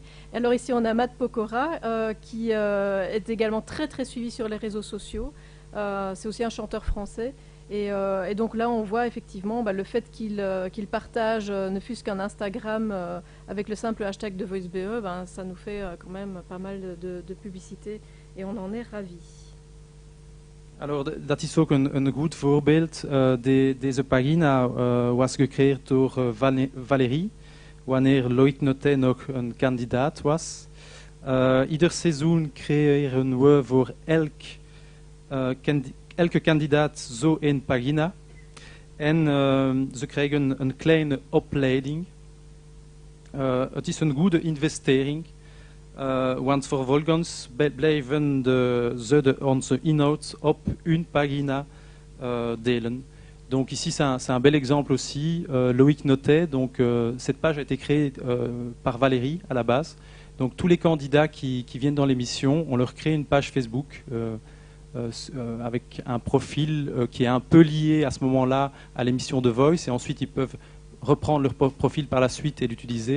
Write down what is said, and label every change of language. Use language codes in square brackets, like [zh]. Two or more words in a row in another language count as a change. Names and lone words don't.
[fr] Et alors ici on a Matt Pokora qui est également très très suivi sur les réseaux sociaux, c'est aussi un chanteur français. Et donc là on voit effectivement le fait qu'il partage ne fût-ce qu'un Instagram avec le simple hashtag de VoiceBE, ça nous fait quand même pas mal de publicité et on en est ravis. Alors, [nl] dat is ook een goed voorbeeld. Deze pagina was gecreëerd door Valérie, wanneer Loïc Notet nog een kandidaat was. Ieder seizoen creëren we voor elke kandidaat zo één pagina. En ze krijgen een kleine opleiding. Het is een goede investering. Want vervolgens blijven ze onze inhoud op hun pagina delen. [fr] Donc ici c'est un bel exemple aussi. Loïc Notet, donc cette page a été créée par Valérie à la base. Donc tous les candidats qui viennent dans l'émission, on leur crée une page Facebook avec un profil qui est un peu lié à ce moment-là à l'émission The Voice, et ensuite ils peuvent reprendre leur profil par la suite et l'utiliser.